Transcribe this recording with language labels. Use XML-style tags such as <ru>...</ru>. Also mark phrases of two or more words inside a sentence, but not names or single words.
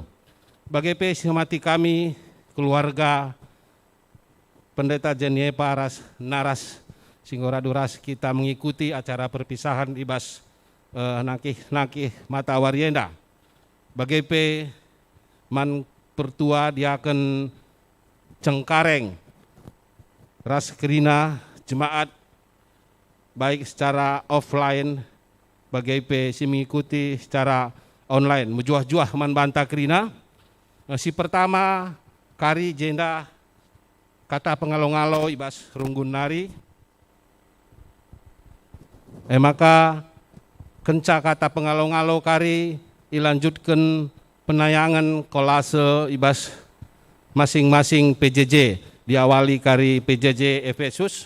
<btx>Bagai simati kami keluarga Pendeta Jeniepa ras naras Singoraduras kita</btx> <id>mengikuti acara perpisahan</id> <btx>ibas nakih mata warienda. Bagai man Pertua Diaken Cengkareng ras krina jemaat</btx> <id>baik secara offline</id> <btx>bagai si</btx> <id>mengikuti secara online</id> <btx>mujuah-juah man banta krina. Si pertama kari jenda kata pengalo-ngalo ibas runggun nari. Maka kenca kata pengalo-ngalo kari</btx> <id>ilanjutkan penayangan kolase</id> <btx>ibas masing-masing PJJ diawali kari PJJ Efesus.</btx>